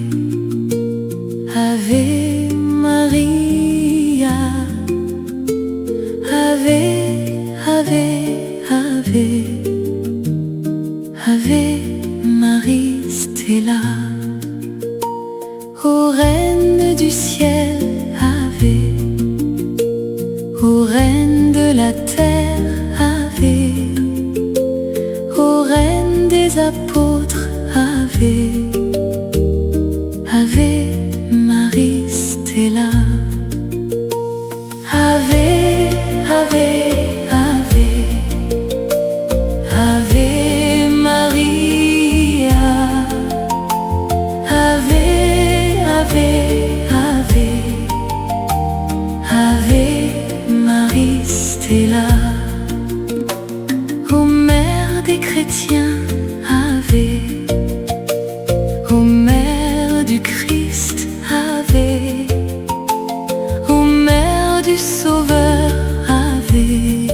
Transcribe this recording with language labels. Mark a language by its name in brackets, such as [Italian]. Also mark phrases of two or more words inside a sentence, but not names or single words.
[Latin] Ave Maria, Ave, Ave, Ave, Ave Marie Stella, [French] ô Reine du ciel, Ave, ô Reine de la terre, Ave, ô Reine des apôtres, [Latin] Ave, Ave Marie Stella. Ave, Ave, Ave, Ave Maria, Ave, Ave, Ave, Ave Marie Stella. [French] Ô Mère des chrétiens, Ave, ô Mère du Christ, Ave, ô Mère du Sauveur, Ave,